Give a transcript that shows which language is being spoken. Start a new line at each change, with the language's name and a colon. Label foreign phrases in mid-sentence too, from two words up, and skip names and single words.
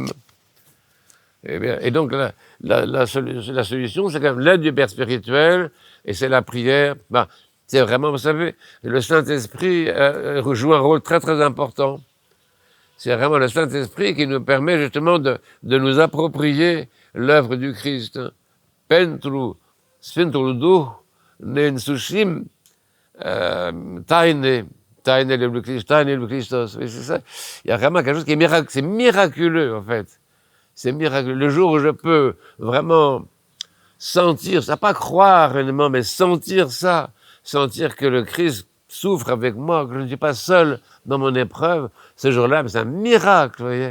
French: Et donc la solution, c'est quand même l'aide du Père spirituel et c'est la prière. C'est vraiment, vous savez, le Saint-Esprit joue un rôle très très important. C'est vraiment le Saint-Esprit qui nous permet justement de nous approprier l'œuvre du Christ.
Romanian: Pentru Sfântul Duh ne însușim tainele lui Christos.
French: Oui, c'est ça. Il y a vraiment quelque chose qui est miraculeux. C'est miraculeux, en fait. C'est miraculeux. Le jour où je peux vraiment sentir, ça pas croire réellement, mais sentir ça, sentir que le Christ souffre avec moi, que je ne suis pas seul dans mon épreuve, ce jour-là, c'est un miracle, vous voyez.